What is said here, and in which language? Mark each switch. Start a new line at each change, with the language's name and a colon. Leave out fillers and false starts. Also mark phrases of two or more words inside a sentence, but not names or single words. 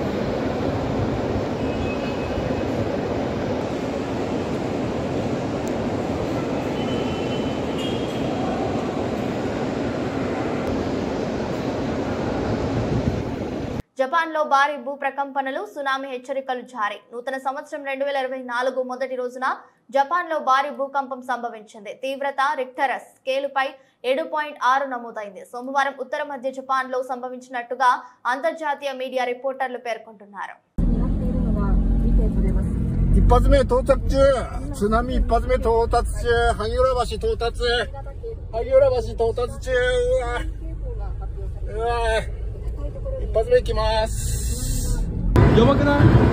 Telugu: జపాన్ లో భారీ భూ ప్రకంపనలు, సునామీ హెచ్చరికలు జారీ. నూతన సంవత్సరం 2024 మొదటి రోజున జపాన్ లో భారీ భూకంపం సంభవించింది. తీవ్రత రిక్టర్ స్కేలుపై 7.6 నమోదైంది. సోమవారం ఉత్తర మధ్య జపాన్ లో సంభవించినట్టుగా అంతర్జాతీయ మీడియా రిపోర్టర్లు పేర్కొంటున్నారు.
Japanese: 一発目到着中、津波一発目到達中、萩浦橋到達、萩浦橋到達中、うわ一発目行きます。やばくない？